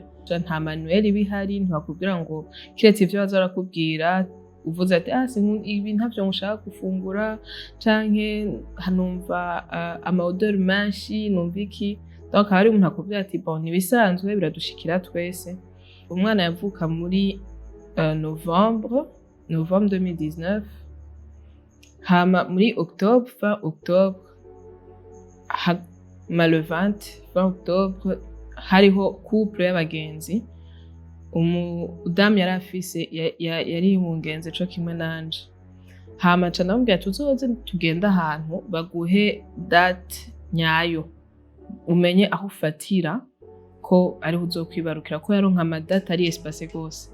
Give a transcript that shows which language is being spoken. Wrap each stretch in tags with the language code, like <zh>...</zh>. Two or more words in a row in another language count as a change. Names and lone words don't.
<rn>Nta manuel bihari, ntibakubwira ngo kiretse ivyo bazarakubwira uvuze ati ibi ntavyo ngushaka gufungura canke hanumva ama odeur menshi numva iki. Donc hari umuntu akubwira ati bon nibisanzwe biradushikira twese. Umwana yavuka muri Novembre 2019, hama muri</rn> <fr>fin Octobre le 20 fin Octobre</fr> <rn>hariho couple y'abagenzi. Umudamu yari afise yari mungenze co kimwe nanje, hama ca ndamubwira tuzoze tugenda ahantu baguhe date nyayo umenye aho ufatira ko ariho uzokwibarukira, ko yaronka amadate ari espace gose.</rn>